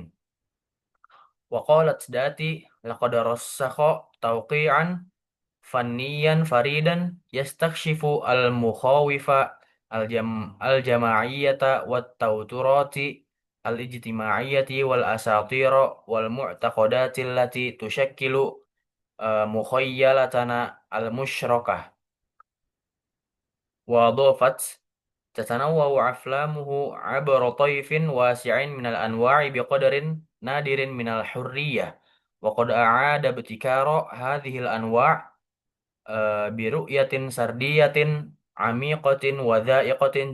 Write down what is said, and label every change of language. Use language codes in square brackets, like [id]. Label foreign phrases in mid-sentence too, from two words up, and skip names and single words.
[ar] وقالت داتي لقد رسخ توقيعا فنيا فريدا يستكشف المخاوف الجماعية والتوترات الاجتماعية والأساطير والمعتقدات التي تشكل مخيلتنا المشتركة. وأضافت تتنوع أفلامه عبر طيف واسع من الأنواع بقدر نادر من الحرية وقد أعاد ابتكار هذه الأنواع برؤية سردية عميقة وذائقة